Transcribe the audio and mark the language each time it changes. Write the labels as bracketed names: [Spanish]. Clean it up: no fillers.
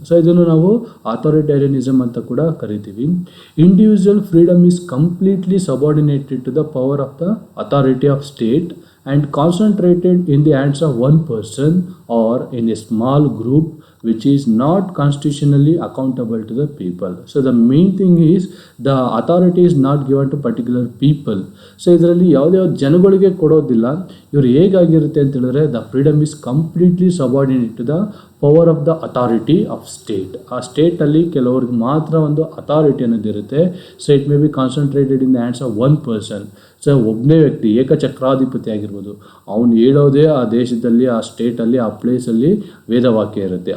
[Kannada] So ಇದನ್ನು ನಾವು ಅಥಾರಿಟೇರಿಯನಿಸಮ್ ಅಂತ ಕೂಡ ಕರಿತೀವಿ. [English] Individual freedom is completely subordinated to the power of the authority of state and concentrated in the hands of one person or in a small group which is not constitutionally accountable to the people. So the main thing is the authority is not given to particular people. [Kannada] So ಇದರಲ್ಲಿ ಯಾವುದೇ ಜನಗಳಿಗೆ ಕೊಡೋದಿಲ್ಲ. ಇವರು ಹೇಗಾಗಿರುತ್ತೆ ಅಂತ ಹೇಳಿದ್ರೆ [English] The freedom is completely subordinate to the power of the authority of state. [Kannada] ಆ ಸ್ಟೇಟಲ್ಲಿ ಕೆಲವ್ರಿಗೆ ಮಾತ್ರ ಒಂದು authority ಅನ್ನೋದಿರುತ್ತೆ. [English] So it may be concentrated in the hands of one person. [Kannada] So ಒಬ್ಬನೇ ವ್ಯಕ್ತಿ ಏಕಚಕ್ರಾಧಿಪತಿ ಆಗಿರ್ಬೋದು, ಅವನು ಹೇಳೋದೇ ಆ ದೇಶದಲ್ಲಿ, ಆ ಸ್ಟೇಟಲ್ಲಿ, ಆ ಪ್ಲೇಸಲ್ಲಿ ವೇದವಾಕ್ಯ ಇರುತ್ತೆ.